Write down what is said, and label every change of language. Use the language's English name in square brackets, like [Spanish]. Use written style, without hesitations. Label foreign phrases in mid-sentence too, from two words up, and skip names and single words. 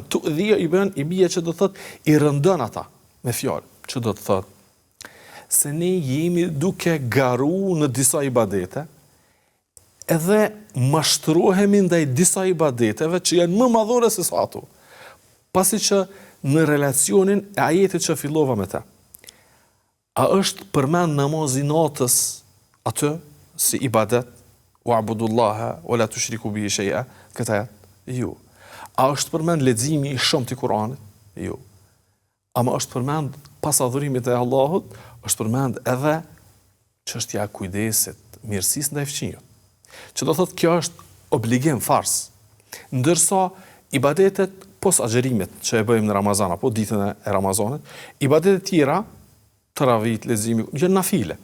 [Albanian] Tu dhia i bie që do thot i rëndon ata me fjalë, që do të thot se ne jemi duke garu në disa ibadete, edhe mashtrohemi ndaj disa ibadeteve që janë më madhore se sa ato. Pasi që në relacionin e ajetit që fillova me ta, a është përmend namazi natës atë si ibadet, [Arabic] واعبدوا الله ولا تشركوا به شيئا, [Albanian] këtë ajet? Jo. A është përmend leximi i shumë të Kuranit? Jo. Ama është përmend pas adhurimit e Allahut, është përmend edhe çështja e kujdesit, mirësisë ndaj fqinjve. Që do thotë kjo është obligim fars. Ndërsa ibadetet pos agjerimit që e bëjmë në Ramazan apo ditën e Ramazanit, ibadetet tjera, taravit, leximi, janë nafile.